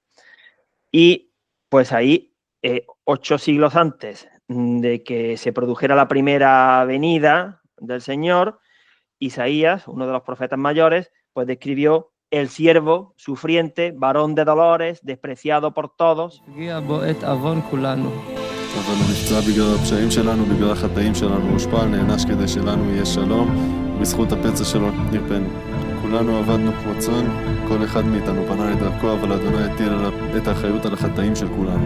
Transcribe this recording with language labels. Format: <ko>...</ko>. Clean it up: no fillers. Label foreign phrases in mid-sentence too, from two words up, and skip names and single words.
<es>Y pues ahí, 8 siglos antes de que se produjera la primera venida del Señor, Isaías, uno de los profetas mayores, pues describió el siervo sufriente, varón de dolores, despreciado por todos.</es> <he>אבל הוא נפצע בגלל הפשעים שלנו, בגלל החטאים שלנו, הושפל, נענש כדי שלנו יהיה שלום, בזכות הפצע שלו נרפאנו. כולנו עבדנו כמו צאן, כל אחד מאיתנו פנה לדרכו, אבל אדוני הטיל עליו את האחריות על החטאים של כולנו.</he>